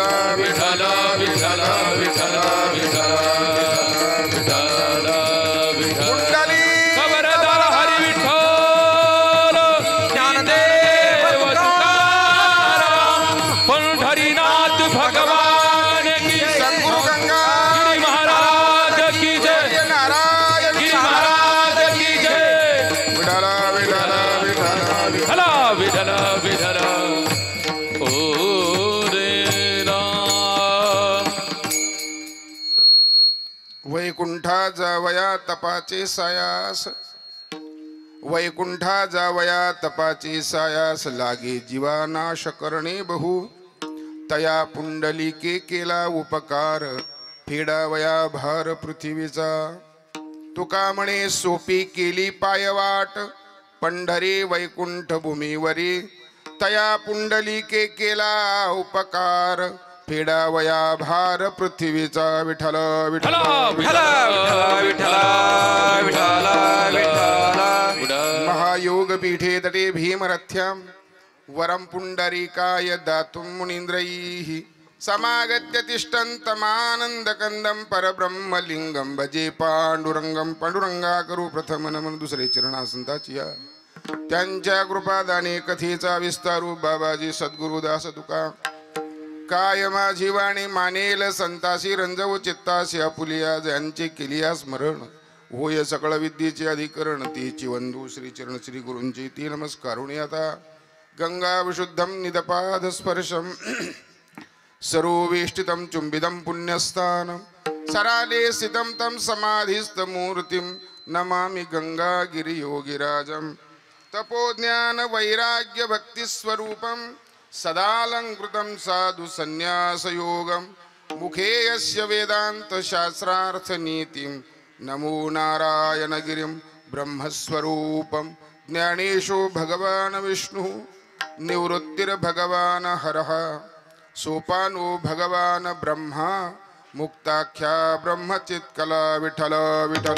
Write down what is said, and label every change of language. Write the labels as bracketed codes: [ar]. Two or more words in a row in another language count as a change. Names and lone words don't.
[mr] विठ्ठल विठ्ठल विठ्ठल विठ्ठल विठ्ठल विठ्ठल वरदा हरी विठ्ठल ज्ञानदेव तुकाराम पंढरीनाथ [hi] भगवान की [mr] सद्गुरु गंगा [hi] गिरी महाराज की जय नारायण गिरी महाराज की जय [mr] विठ्ठल विठ्ठल विठ्ठल विठ्ठल विठ्ठल ओ रे राम वैकुंठा जावया तपाचे सायास वैकुंठा जावया तपाचे सायास लागे जीवानाश करणे बहु तया पुंडलिके केला उपकार फेडावया भार पृथ्वीचा तुका म्हणे सोपी केली पायवाट पंढरी वैकुंठ भूमीवरी तया पुंडलिके केला उपकार फेडावया भार पृथ्वीचा विठ्ठल विठ्ठल विठ्ठल विठ्ठल विठ्ठल विठ्ठल [sa] महायोग पीठे तटे भीमरथ्यां वरं पुंडरीकाय दातुं मुनीन्द्रैः समागत्य तिष्ठन्तमानन्दकन्दं परब्रह्मलिंगं भजे पांडुरंगं [mr] पांडुरंगा करू प्रथम नमन दुसरे चरणासंताचिया त्यांच्या कृपादाने कथेचा विस्तारू बाबाजी सद्गुरुदास तुका काय माझी वाणी मानेल संतासी रंजव चित्तासी आपुलिया ज्यांचे केलिया स्मरण होय सकळ विद्येचे अधिकरण तेची वंदू श्री चरण श्री गुरूंची ती नमस्कारुणी आता [sa] गंगा विशुद्धं निदपाद स्पर्शम सरोवेष्टितं चुंबिदं पुण्यस्थानं सराले स्थितं तं समाधिस्थ मूर्तिं नमामि गंगा गिरियोगिराजं तपोज्ञान वैराग्य भक्ति स्वरूपं सदालंकृतं साधु संन्यास योगं मुखे यस्य वेदांत शास्त्रार्थ नीतिं नमो नारायण गिरिं ब्रह्मस्वरूपं ज्ञानेशो भगवान विष्णु निवृत्तिर्भगवान हरः सोपानो भगवान ब्रह्मा मुक्ताख्या ब्रह्मचित्कला विठ्ठल विठ्ठल